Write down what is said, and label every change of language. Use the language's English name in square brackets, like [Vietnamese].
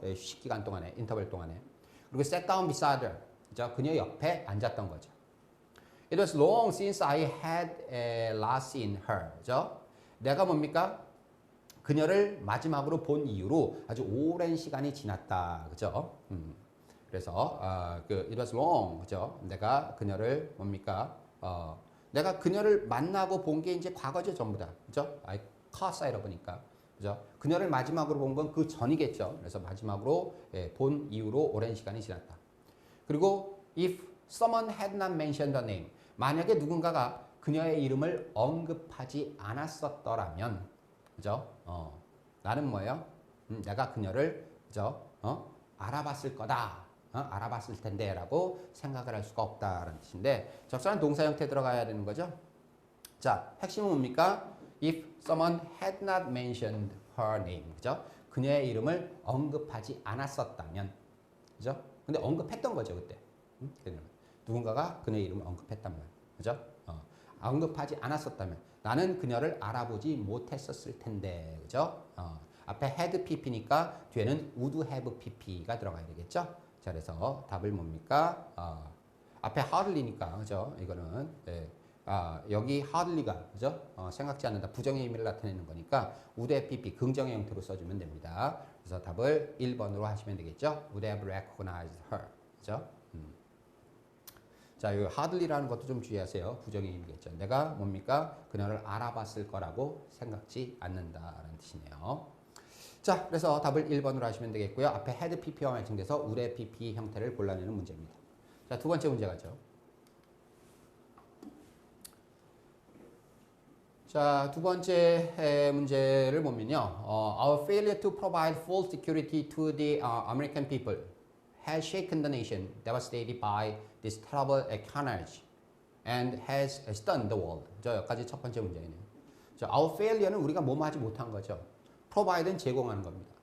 [Korean] 휴식 기간 동안에 인터벌 동안에 그리고 [English] sat down beside her [Korean] 그죠? 그녀 옆에 앉았던 거죠. [English] It was long since I had last seen her [Korean] 그죠? 내가 뭡니까? 그녀를 마지막으로 본 이후로 아주 오랜 시간이 지났다. 그죠? 그래서 [English] it was long. [Korean] 그죠? 내가 그녀를 뭡니까? 내가 그녀를 만나고 본 게 이제 과거죠, 전부 다. 그죠? 카사이라 보니까. 그죠? 그녀를 마지막으로 본 건 그 전이겠죠. 그래서 마지막으로 본 이후로 오랜 시간이 지났다. 그리고 [English] if someone had not mentioned the name. [Korean] 만약에 누군가가 그녀의 이름을 언급하지 않았었더라면 그죠? 나는 뭐예요? 내가 그녀를 그죠? 알아봤을 거다. 알아봤을 텐데 라고 생각을 할 수가 없다라는 뜻인데 적절한 동사 형태 들어가야 되는 거죠. 자, 핵심은 뭡니까? [English] If someone had not mentioned her name. [Korean] 그죠? 그녀의 이름을 언급하지 않았었다면. 그죠? 근데 언급했던 거죠, 그때. 누군가가 그녀의 이름을 언급했단 말. 그죠? 언급하지 않았었다면 나는 그녀를 알아보지 못했었을 텐데. 그죠? 앞에 had pp니까 뒤에는 would have pp가 들어가야 되겠죠? 자, 그래서 답을 뭡니까? 앞에 hardly니까, 그죠? 이거는, 여기 hardly가, 그죠? 생각지 않는다. 부정의 의미를 나타내는 거니까, would have pp, 긍정의 형태로 써주면 됩니다. 그래서 답을 1번으로 하시면 되겠죠? [English] would have recognized her. [Korean] 그죠? 자, 이 hardly라는 것도 좀 주의하세요. 부정의 의미겠죠. 내가 뭡니까? 그녀를 알아봤을 거라고 생각지 않는다라는 뜻이네요. 자, 그래서 답을 1번으로 하시면 되겠고요. 앞에 had pp와 매칭돼서 would have pp 형태를 골라내는 문제입니다. 자, 두 번째 문제 가죠. 자, 두 번째 문제를 보면요. [English] Our failure to provide full security to the American people has shaken the nation devastated by this terrible carnage and has stunned the world. [Korean] 저 여기까지 첫 번째 문제이네요. 자, our failure는 우리가 뭐뭐 하지 못한 거죠. provide는 제공하는 겁니다.